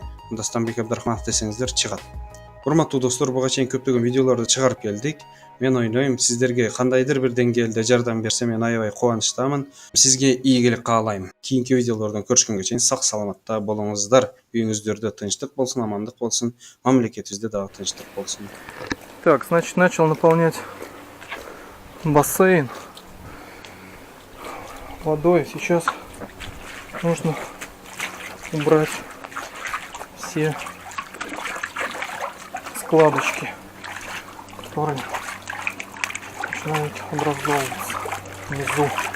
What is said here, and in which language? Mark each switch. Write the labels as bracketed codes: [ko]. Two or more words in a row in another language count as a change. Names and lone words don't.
[ky] Дастанбек Абдрахманов десеңиздер чыгат. Урматтуу достор, буга чейин көптөгөн видеолорду чыгарып келдик. Мен ойлойм, сиздерге кандайдыр бир деңгээлде жардам берсе, мен аябай кубанычтамын. Сизге ийгилик каалайм. Кийинки видеолордон көрүшкөнгө чейин сак саламатта болуңуздар. Үйүңүздөрдө тынчтык болсун, амандык болсун, мамлекетибизде дагы тынчтык болсун. [ru] Так, значит, начал наполнять бассейн водой. Сейчас нужно убрать все складочки, которые начинают образовываться внизу.